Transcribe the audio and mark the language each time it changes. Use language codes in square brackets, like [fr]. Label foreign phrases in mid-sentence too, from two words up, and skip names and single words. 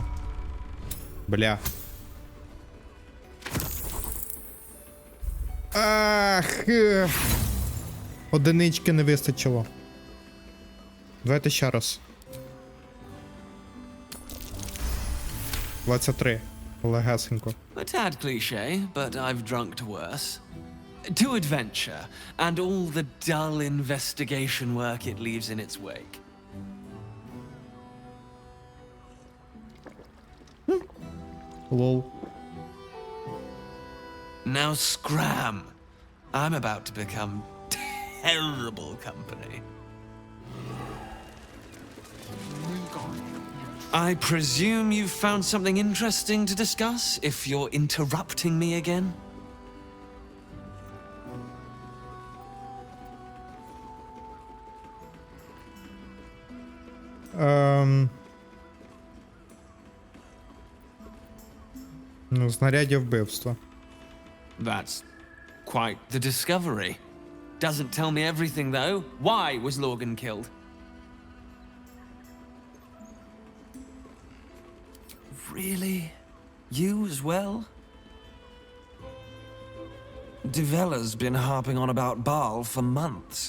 [uk] Бля. Ах! Одинички не вистачило. Давайте ще раз. 23. Легесенько. [en] A tad cliché, but I've drunk to worse. To adventure, and all the dull investigation work it leaves in its wake. Lol. Now scram! I'm about to become terrible company. I presume you've found something interesting to discuss, if you're interrupting me again? [uk] Ну, знаряддя вбивства. [en] That's quite the discovery. Doesn't tell me everything, though. Why was Lorgan killed? Really? You as well? Devella's been harping on about Baal for months.